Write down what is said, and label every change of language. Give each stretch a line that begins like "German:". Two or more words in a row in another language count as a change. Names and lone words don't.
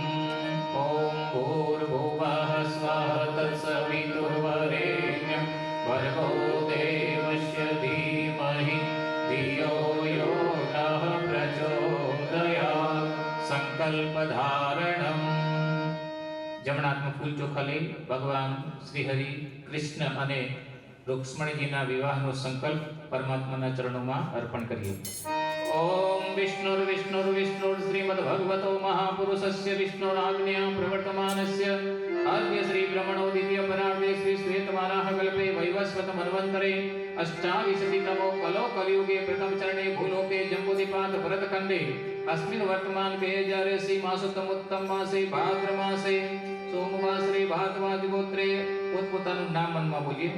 Sanskrit: ॐ भूर्भुवः स्वः तत्सवितुर्वरेण्यं भर्गो देवस्य धीमहि धियो यो नः प्रचोदयात् संकल्पधारणम्।
Gujarati: જમણા હાથમાં ફૂલ ચોખા લઈ ભગવાન શ્રી હરિ કૃષ્ણ અને રુક્ષ્મણીજીના વિવાહનો સંકલ્પ પરમાત્માના ચરણોમાં અર્પણ કરીએ।
Sanskrit: ओम विष्णुर्विष्णुर्विष्णुर् श्रीमद्भगवतो महापुरुषस्य विष्णुराज्ञया प्रवर्तमानस्य आद्य श्री ब्रह्मणोदितीय परार्धे श्री श्वेतवाराह कल्पे वैवस्वत मन्वन्तरे अष्टाविंशतितमो कलो कलियुगे प्रथम चरणे भूलोके जम्बूद्वीपात् भरतखण्डे अस्मिन् वर्तमान 2080 मासोत्तमोत्तम मासे भाद्र मासे सोमवासरे भाद्रमादिगोत्रे
Gujarati: પોતપોતાનું નામ મનમા બોલીએ।